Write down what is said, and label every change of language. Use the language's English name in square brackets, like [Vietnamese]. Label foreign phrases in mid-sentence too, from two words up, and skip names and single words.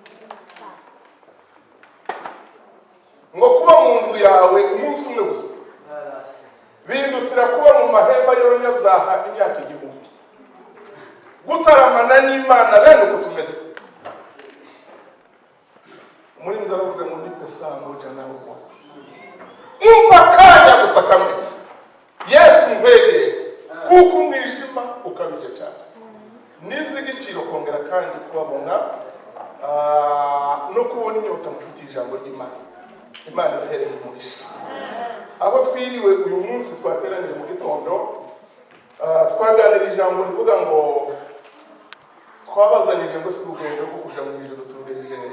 [Kinyarwanda] Ngo kuba mu nzu yawe umunsi umwe gusa bindutira kuba mu mahema y'abanyabyaha imyaka 1000. Gutaramana n'Imana bene uko tumeze. Muri mzaravuze ngo [Swahili] nipe saa moja na uwa, [Kinyarwanda] kanya gusa kamwe Yesu ngwegere, kuko umwijima ukabije cyane. Ninzi igiciro kongera kandi kubabona no kubona inyota mu ijambo ry'Imana. Imana ibahereze umugisha. Aho twiriwe uyu munsi twateraniye mu gitondo, twaganira ijambo rivuga ngo twabazanije ngo si urugendo rwo kuja mu ijuru turugejeje hehe.